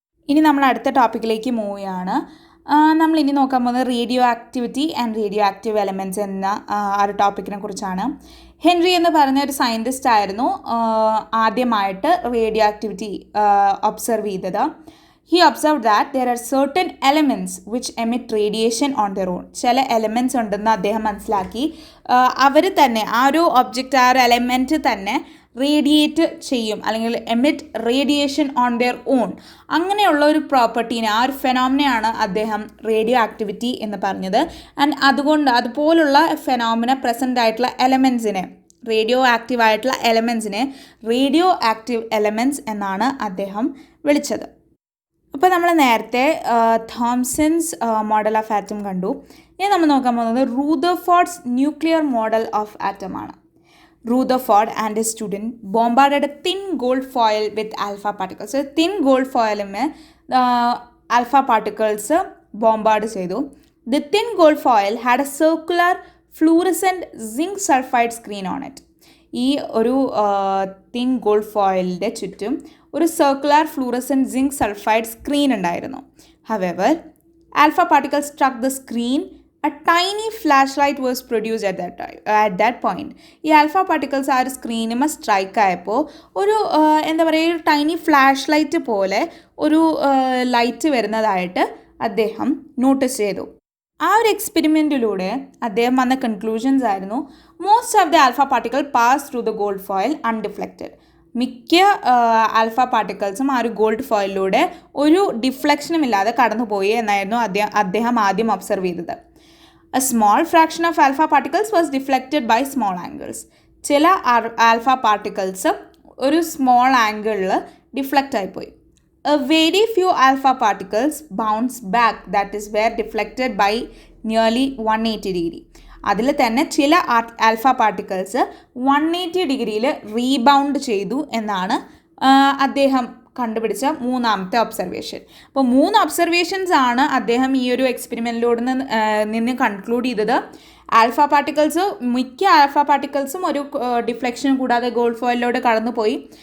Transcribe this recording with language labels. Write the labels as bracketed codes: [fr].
[ml] ഇനി നമ്മൾ അടുത്ത ടോപ്പിക്കിലേക്ക് മൂവ് ചെയ്യാണ്. നമ്മൾ ഇനി നോക്കാൻ പോകുന്നത് radio activity and radio active elements എന്ന ആ ഒരു ടോപ്പിക്കിനെ കുറിച്ചാണ്. ഹെൻറി എന്ന് പറഞ്ഞ ഒരു സയൻറ്റിസ്റ്റ് ആയിരുന്നു ആദ്യമായിട്ട് റേഡിയോ ആക്ടിവിറ്റി ഒബ്സർവ് ചെയ്തത്. [en] He observed that there are certain elements which emit radiation on their own. [ml] ചില എലമെൻറ്റ്സ് ഉണ്ടെന്ന് അദ്ദേഹം മനസ്സിലാക്കി. അവർ തന്നെ ആ ഒരു ഒബ്ജക്റ്റ് ആ ഒരു എലമെൻറ്റ് തന്നെ റേഡിയേറ്റ് ചെയ്യും അല്ലെങ്കിൽ [en] Emit radiation on their own. [ml] അങ്ങനെയുള്ള ഒരു പ്രോപ്പർട്ടീനെ ആ ഒരു ഫെനോമിനയാണ് അദ്ദേഹം റേഡിയോ ആക്ടിവിറ്റി എന്ന് പറഞ്ഞത്. ആൻഡ് അതുപോലുള്ള ഫെനോമിന പ്രസൻ്റ് ആയിട്ടുള്ള എലമെൻറ്റ്സിനെ റേഡിയോ ആക്റ്റീവ് ആയിട്ടുള്ള എലമെൻറ്റ്സിനെ റേഡിയോ ആക്റ്റീവ് എലമെൻറ്റ്സ് എന്നാണ് അദ്ദേഹം വിളിച്ചത്. അപ്പോൾ നമ്മൾ നേരത്തെ തോംസൺസ് മോഡൽ ഓഫ് ആറ്റം കണ്ടു. ഇനി നമ്മൾ നോക്കാൻ പോകുന്നത് റൂദർഫോർഡ്സ് ന്യൂക്ലിയർ മോഡൽ ഓഫ് ആറ്റം ആണ്. [en] Rutherford and his student bombarded a thin gold foil with alpha particles. So, thin gold foil में alpha particles bombard ചെയ്തു. The thin gold foil had a circular fluorescent zinc sulfide screen on it. [ml] ഈ ഒരു thin gold ഫോയിലിൻ്റെ ചുറ്റും ഒരു circular fluorescent zinc sulphide screen ഉണ്ടായിരുന്നു. [en] However alpha particle struck the screen. A tiny flashlight was produced at that point. [ml] ഈ alpha particles ആ ഒരു സ്ക്രീനുമ strike ആയപ്പോൾ ഒരു എന്താ പറയുക ഒരു ടൈനി ഫ്ലാഷ് ലൈറ്റ് പോലെ ഒരു ലൈറ്റ് വരുന്നതായിട്ട് അദ്ദേഹം നോട്ടീസ് ചെയ്തു. ആ ഒരു എക്സ്പെരിമെൻറ്റിലൂടെ അദ്ദേഹം വന്ന കൺക്ലൂഷൻസ് ആയിരുന്നു [en] Most of the alpha particle pass through the gold foil undeflected. [ml] മിക്ക ആൽഫ പാർട്ടിക്കിൾസും ആ ഒരു ഗോൾഡ് ഫോയിലൂടെ ഒരു ഡിഫ്ലക്ഷനും ഇല്ലാതെ കടന്നുപോയി എന്നായിരുന്നു അദ്ദേഹം ആദ്യം ഒബ്സർവ് ചെയ്തത്. [en] A small fraction of alpha particles was deflected by small angles. [ml] ചില ആൽഫ പാർട്ടിക്കിൾസ് ഒരു സ്മോൾ ആംഗിളിൽ ഡിഫ്ലക്റ്റ് ആയിപ്പോയി. [en] A very few alpha particles bounce back, that is were deflected by nearly 180 degree. [ml] അതിൽ തന്നെ ചില ആൽഫ പാർട്ടിക്കിൾസ് 180 ഡിഗ്രിയിൽ rebound ചെയ്തു എന്നാണ് അദ്ദേഹം കണ്ടുപിടിച്ച മൂന്നാമത്തെ ഒബ്സർവേഷൻ. അപ്പോൾ 3 ഒബ്സർവേഷൻസ് ആണ് അദ്ദേഹം ഈ ഒരു എക്സ്പെരിമെൻറ്റിലൂടെ നിന്ന് കൺക്ലൂഡ് ചെയ്തത്. ആൽഫ പാർട്ടിക്കിൾസ് മിക്ക ആൽഫ പാർട്ടിക്കിൾസും ഒരു ഡിഫ്ലക്ഷൻ കൂടാതെ ഗോൾഡ് ഫോയിലൂടെ കടന്നുപോയി.